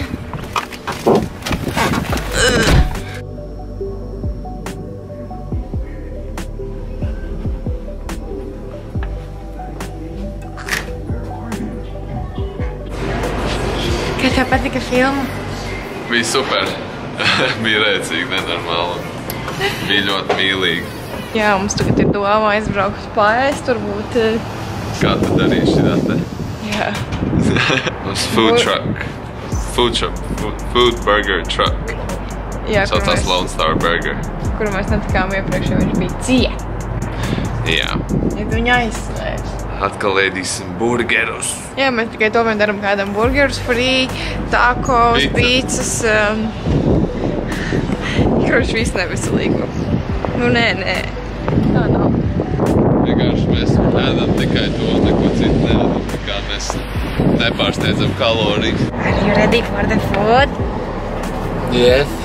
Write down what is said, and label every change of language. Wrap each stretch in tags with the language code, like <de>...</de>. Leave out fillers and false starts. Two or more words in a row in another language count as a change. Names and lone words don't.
<lv>Kā tev patika filma? Bija super. Bija rēcīgi, nenormāli. Bija ļoti mīlīgi. Jā, mums tagad ir doma aizbraukt paēst, turbūt. Kā tu darīši šitā te? Jā.</lv> <en>Mums food truck. Food burger truck.</en> <lv>Jā, Saucās Lone Star Burger. kuru mēs netikām iepriekš, jo viņš bija ciet. Jā. Ja tu viņu aizslēdz. Atkal ēdīsim burgerus. Jā, mēs tikai to mēs daram kādam burgerus, free, tacos, pīcas. Kurš viss neveselīgu. Nu, nē. Tā nav. Vienkārši mēs ēdam tikai to, neko citu neēdam. Tā kā mēs nepārsteidzam kalorijas.</lv> <en>Are you ready for the food? Yes.</en>